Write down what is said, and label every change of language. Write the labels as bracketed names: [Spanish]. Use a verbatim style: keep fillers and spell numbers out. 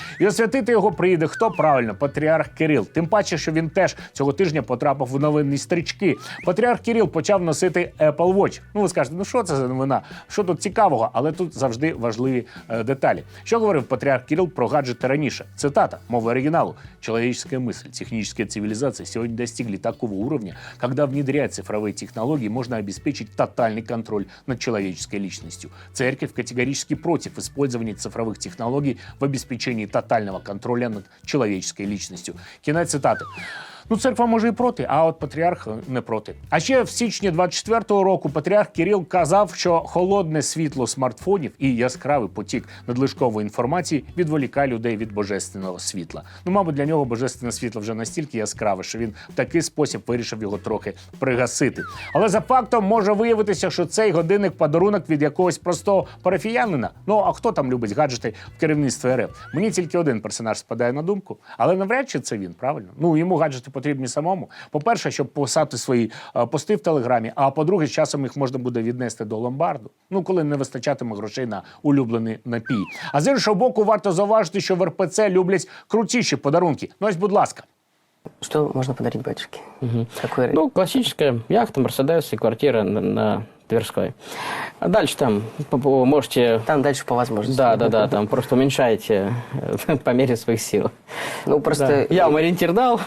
[Ukrainian] І освятити його приїде хто? Правильно, патріарх Кирил. Тим паче, що він теж цього тижня потрапив у новинні стрічки. Патріарх Кирил почав носити Apple Watch. Ну, ви скажете, ну що це за новина? Що тут цікавого? Але тут завжди важливі е, деталі. Що говорив патріарх Кирил про гаджети раніше? Цитата, мова оригіналу. [Russian] «Человеческая мысль, техническая цивилизация сегодня достигли такого уровня, когда, внедряя цифровые технологии, можно обеспечить тотальный контроль над человеческой личностью. Церковь категорически против использования цифровых технологий в обеспечении тотального контроля над человеческой личностью». [Ukrainian] Кінець цитати. Ну, церква може і проти, а от патріарх не проти. А ще в січні двадцять четвертого року патріарх Кирил казав, що холодне світло смартфонів і яскравий потік надлишкової інформації відволікає людей від божественного світла. Ну, мабуть, для нього божественне світло вже настільки яскраве, що він в такий спосіб вирішив його трохи пригасити. Але за фактом може виявитися, що цей годинник – подарунок від якогось простого парафіянина. Ну, а хто там любить гаджети в керівництві РФ? Мені тільки один персонаж спадає на думку. Але навряд чи це він, правильно? Ну, йому гаджети потрібні самому. По-перше, щоб писати свої е, пости в Телеграмі, а по-друге, з часом їх можна буде віднести до ломбарду, ну, коли не вистачатиме грошей на улюблений напій. А з іншого боку, варто зауважити, що в РПЦ люблять крутіші подарунки. Ну, ось, будь ласка. [Russian] Что можно подарить батюшке? Мгм. Какой Ну, классическая яхта, Мерседес и квартира на, на Тверской. А дальше там по- по- можете... Там дальше по возможности. Да, да, да, там просто уменьшаете э, по мере своих сил. Ну, Да. просто Я вам ориентир дал.